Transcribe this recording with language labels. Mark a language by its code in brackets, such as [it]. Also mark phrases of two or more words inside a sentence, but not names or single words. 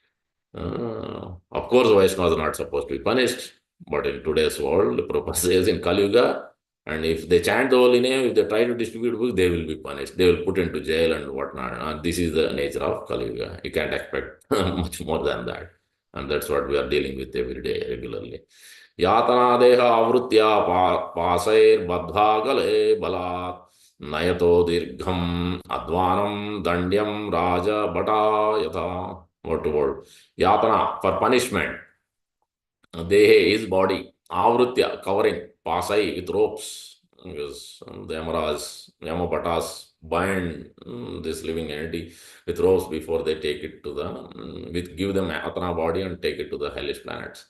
[en] Of course, Vaishnavas are not supposed to be punished, but in today's world, Prabhupada says in Kali Yuga, and if they chant the holy name, if they try to distribute books, they will be punished. They will put into jail and whatnot. This is the nature of Kali Yuga. You can't expect much more than that. And that's what we are dealing with every day, regularly. [sa] Yatana deha avrutya pasair badha gale balat nayato dirgham advanam dandyam raja bata yata. [en] Word to word. Yatana, for punishment. Dehe is body. Avrutya, covering. Pasai, with ropes. Because the Yamapatas bind this living entity with ropes before they take it to give them Atana body and take it to the hellish planets.